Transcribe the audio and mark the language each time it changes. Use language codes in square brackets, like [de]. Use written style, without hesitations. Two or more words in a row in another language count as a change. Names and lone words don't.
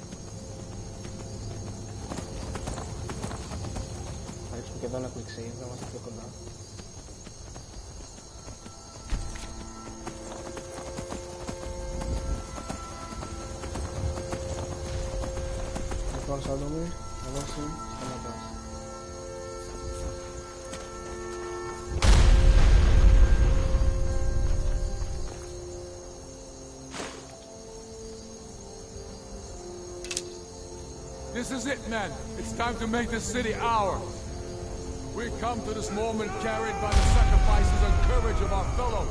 [el] Θα ρίξουμε και εδώ ένα [en] quick save, [el] να είμαστε πιο κοντά. Λοιπόν, Σάντομι, εδώ εσύ σταματάς. [en] This is it, men. It's time to make this city ours. We come to this moment carried by the sacrifices and courage of our fellows.